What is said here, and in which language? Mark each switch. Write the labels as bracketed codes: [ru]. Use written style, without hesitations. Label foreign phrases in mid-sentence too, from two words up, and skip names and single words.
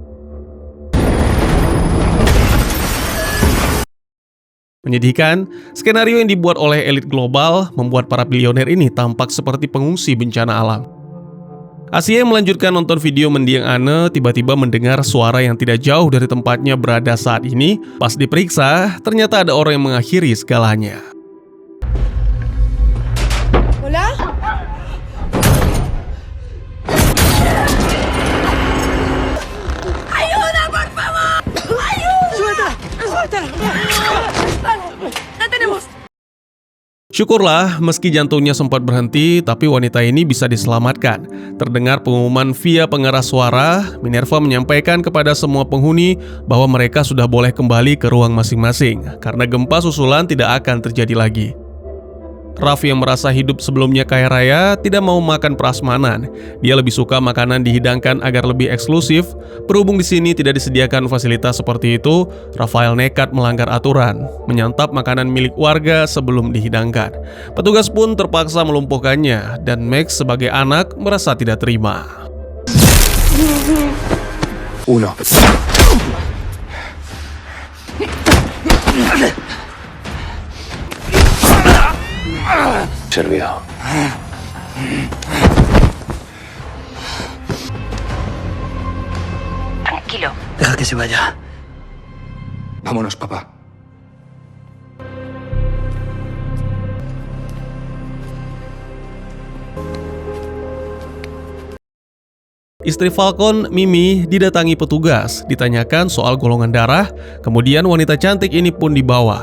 [id] Menyedihkan, skenario yang dibuat oleh elit global membuat para bilioner ini tampak seperti pengungsi bencana alam. Asia yang melanjutkan nonton video mendiang Anne tiba-tiba mendengar suara yang tidak jauh dari tempatnya berada saat ini. Pas diperiksa, ternyata ada orang yang mengakhiri segalanya. [es] ¿Hola? ¡Ayuda, por favor! ¡Ayuda! ¡Suéltala! ¡Suéltala! ¡La tenemos! [id] Syukurlah, meski jantungnya sempat berhenti, tapi wanita ini bisa diselamatkan. Terdengar pengumuman via pengeras suara, Minerva menyampaikan kepada semua penghuni bahwa mereka sudah boleh kembali ke ruang masing-masing, karena gempa susulan tidak akan terjadi lagi. Raffi yang merasa hidup sebelumnya kaya raya tidak mau makan prasmanan. Dia lebih suka makanan dihidangkan agar lebih eksklusif. Berhubung di sini tidak disediakan fasilitas seperti itu, Rafael nekat melanggar aturan, menyantap makanan milik warga sebelum dihidangkan. Petugas pun terpaksa melumpuhkannya, dan Max sebagai anak merasa tidak terima. [es] Uno. Servido. Tranquilo. Deja que se vaya. Vámonos, papá. [id] Istri Falcon, Mimi, didatangi petugas, ditanyakan soal golongan darah, kemudian wanita cantik ini pun dibawa.